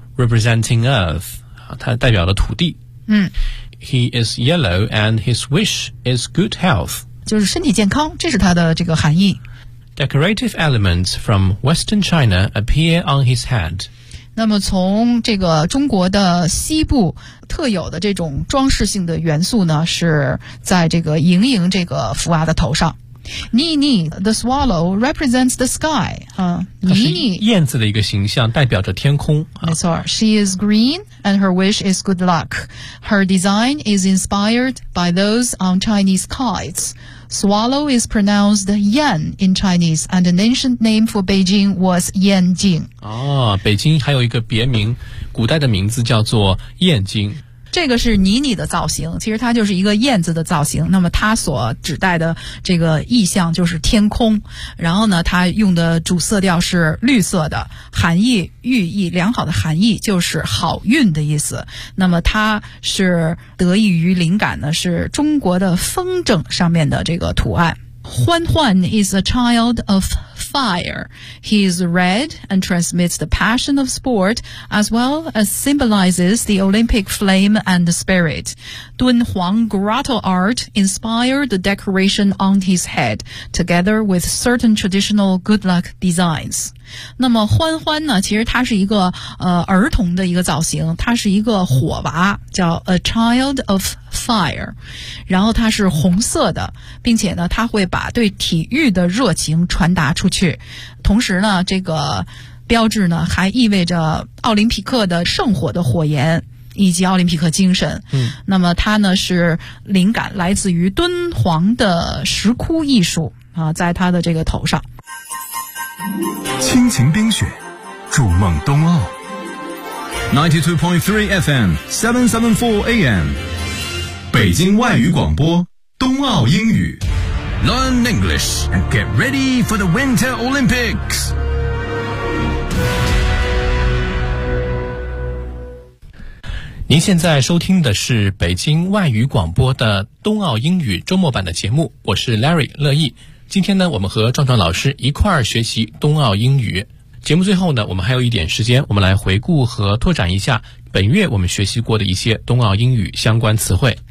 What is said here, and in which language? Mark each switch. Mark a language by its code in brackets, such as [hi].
[en] Representing Earth, [zh] 它代表了土地。嗯 [en] ，He is yellow, and his wish is good health. [zh] 就是身体健康，这是它的这个含义。 [en] Decorative elements from Western China appear on his head. [zh] 那么从这个中国的西部特有的这种装饰性的元素呢，是在这个莹莹这个福娃的头上。 [en] 妮妮 the swallow represents the sky. 妮妮 [zh] 燕子的一个形象代表着天空。没错 [en] ,she is green and her wish is good luck. Her design is inspired by those on Chinese kites. Swallow is pronounced yan in Chinese and an ancient name for Beijing was Yanjing. [zh] 哦，北京还有一个别名，古代的名字叫做燕京。这个是妮妮的造型，其实它就是一个燕子的造型，那么它所指代的这个意象就是天空，然后呢它用的主色调是绿色的，含义寓意良好的含义就是好运的意思，那么它是得益于灵感呢是中国的风筝上面的这个图案。 [en] 欢欢 is a child of fire. He is red and transmits the passion of sport as well as symbolizes the Olympic flame and spirit. Dun Huang grotto art inspired the decoration on his head together with certain traditional good luck designs. [zh] 那么欢欢呢其实它是一个儿童的一个造型，它是一个火娃，叫 [en] a child of fire, [zh] 然后它是红色的，并且呢它会把对体育的热情传达出去，同时呢这个标志呢，还意味着奥林匹克的圣火的火焰以及奥林匹克精神。嗯，那么它呢是灵感来自于敦煌的石窟艺术啊，在它的这个头上。亲情冰雪，筑梦冬奥。92.3 FM 774 AM， 北京外语广播，冬奥英语。 [en] Learn English and get ready for the Winter Olympics. [zh] 您现在收听的是北京外语广播的冬奥英语周末版的节目，我是 Larry 乐意。今天呢，我们和壮壮老师一块儿学习冬奥英语。节目最后呢，我们还有一点时间，我们来回顾和拓展一下本月我们学习过的一些冬奥英语相关词汇。